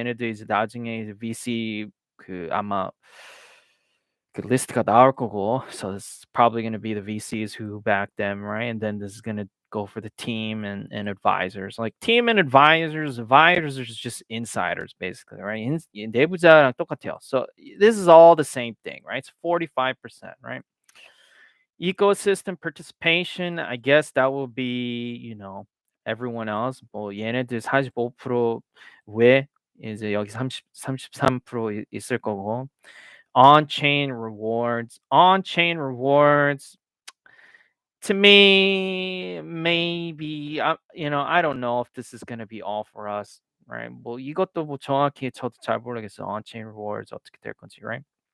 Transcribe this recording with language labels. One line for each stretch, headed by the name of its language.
Korean: 얘네들 이제 나중에 이제 VC 그 아마 그 리스트가 나올 거고.
English: So it's probably going to be the VCs who back them, right? And then this is going to go for the team and advisors. Like team and advisors are just insiders basically, right?
Korean: 내부자랑 똑같아요.
English: So this is all the same thing, right? It's 45%, right? Ecosystem participation, I guess that will be, everyone else.
Korean: 뭐 얘네들 45% 외 이제 여기 33% 있을 거고.
English: On-chain rewards. On-chain rewards to me maybe I don't know if this is going to be all for us, right?
Korean: 뭐 이것도 뭐 정확히 저도 잘 모르겠어요. On-chain rewards 어떻게 될 건지, right?